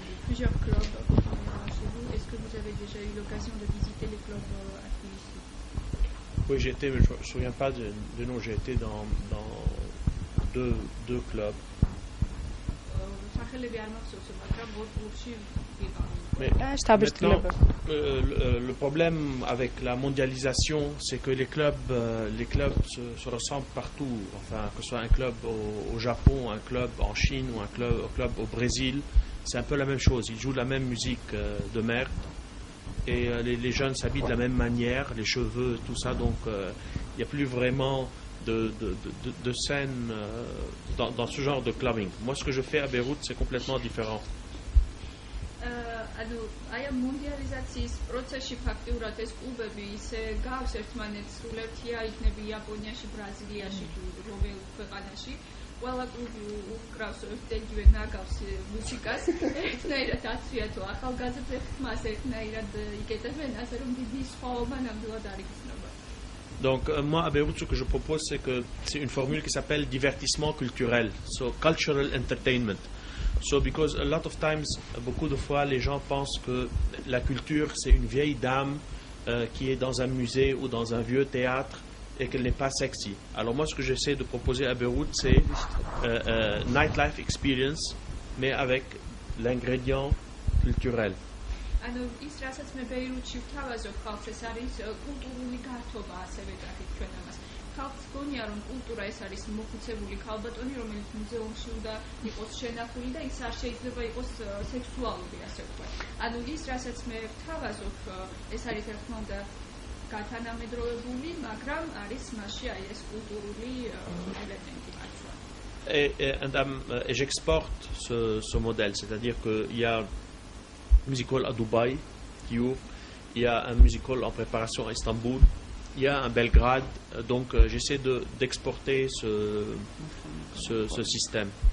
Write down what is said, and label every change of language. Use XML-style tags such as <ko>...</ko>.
<fr>Plusieurs clubs chez vous. Est-ce que vous avez déjà eu l'occasion de visiter les clubs à Tbilissi? Oui, j'ai été, mais je ne me souviens pas de nom, j'ai été dans deux clubs.</fr> <ka>სახელები არ მახსოვს, მაგრამ ორ კლუბში ვიყავ.</ka> <fr>Maintenant, le problème avec la mondialisation, c'est que les clubs se ressemblent partout. Enfin, que ce soit un club au Japon, un club en Chine ou un club au Brésil, c'est un peu la même chose. Ils jouent la même musique de merde et les jeunes s'habillent de la même manière, les cheveux, tout ça. Donc, il n'y a plus vraiment de scène dans ce genre de clubbing. Moi, ce que je fais à Beyrouth, c'est complètement différent.</fr> <ka>ანუ აი ამ მონდიალიზაციის პროცესში ფაქტიურად ეს კლუბები ისე გავს ერთმანეთს სულერთია იქნება იაპონიაში, ბრაზილიაში თუ რომელ ქვეყანაში ყველა კლუბი უკრავს ერთდენივე ნაგავს მუსიკას ერთნაირად აცვია თუ ახალგაზრდა ხმას ერთნაირად იკეთებენ ასე რომ დიდი სხვაობა ნამდვილად არ იგრძნობა.</ka> <fr>Donc moi à Beyrouth ce que je propose c'est une formule qui s'appelle divertissement culturel,</fr> <en>so cultural entertainment. So, because a lot of times,</en> <fr>beaucoup de fois, les gens pensent que la culture, c'est une vieille dame qui est dans un musée ou dans un vieux théâtre et qu'elle n'est pas sexy. Alors moi, ce que j'essaie de proposer à Beyrouth, c'est</fr> <en>nightlife experience,</en> <fr>mais avec l'ingrédient culturel.</fr> <ka>ანუ ის რასაც მე ბეირუთში ვთავაზობ ხალხს ეს არის კულტურული გართობა ასევე დაგით ჩვენ ამას ხალხს გონია რომ კულტურა ეს არის მოხუცებული ქალბატონი რომელიც მუზეუმში უნდა იყოს შენახული და ის არ შეიძლება იყოს სექსუალური ასე ვთქვათ ანუ ის რასაც მე ვთავაზობ ეს არის რა თქმა უნდა გათანამედროვებული მაგრამ არის მასში აი ეს კულტურული ელემენტი მართლა</ka> <fr>et j'exporte ce modèle, c'est-à-dire qu'il y a musical à Dubaï qui ouvre, il y a un musical en préparation à Istanbul, il y a un Belgrade, donc j'essaie d'exporter ce système.</fr>